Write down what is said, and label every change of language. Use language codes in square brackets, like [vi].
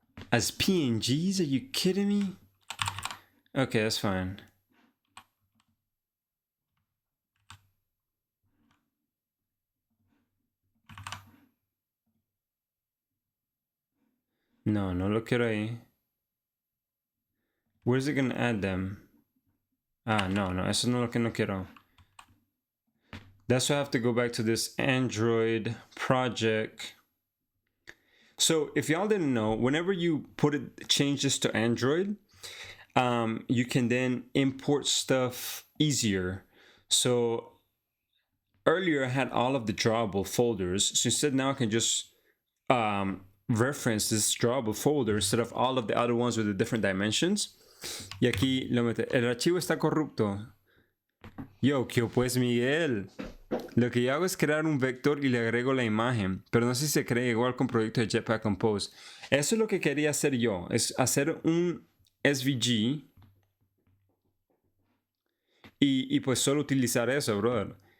[en] As PNGs? Are you kidding me? Okay, that's fine. [es] No, no lo quiero ahí. [en] Where's it gonna add them? [es] Ah, no, eso no es lo que no quiero. [en] That's why I have to go back to this Android project. So if y'all didn't know, whenever you change this to Android, you can then import stuff easier. So earlier I had all of the drawable folders. So instead now I can just reference this drawable folder instead of all of the other ones with the different dimensions. [es] Y aquí lo mete. El archivo está corrupto. Yo, ¿qué pues Miguel? Lo que yo hago es crear un vector y le agrego la imagen, pero no sé si se crea igual con proyecto de Jetpack Compose. Eso es lo que quería hacer yo, es hacer un SVG y pues solo utilizar eso, brother.